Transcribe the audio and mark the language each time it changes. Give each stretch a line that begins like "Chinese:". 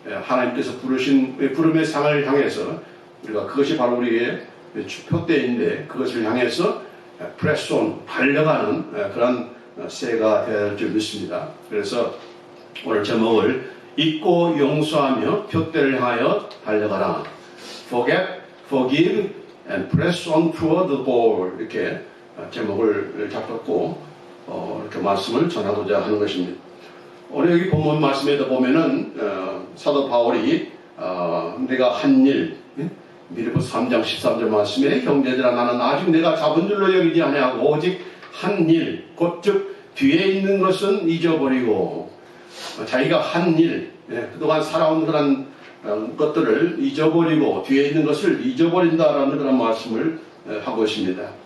Korean: 하나님께서 부르신 부름의 상을 향해서 우리가, 그것이 바로 우리의 표대인데, 그것을 향해서 프레스온 달려가는 그런 새해가 될 줄 믿습니다. 그래서 오늘 제목을 잊고 용서하며 표대를 향하여 달려가라.
English: Forget, forgive, and press on toward the goal.
Korean: 이렇게 제목을 잡고 이렇게 말씀을 전하고자 하는 것입니다. 오늘 여기 본문 말씀에도 보면은 사도 바울이 내가 한 일, 빌립보서 3장 13절 말씀에 형제들아, 나는 아직 내가 잡은 줄로 여기지 아니하고 오직 한 일, 곧 즉 뒤에 있는 것은 잊어버리고, 자기가 한 일, 그동안 살아온 그런 것들을 잊어버리고 뒤에 있는 것을 잊어버린다라는 그런 말씀을 하고 있습니다.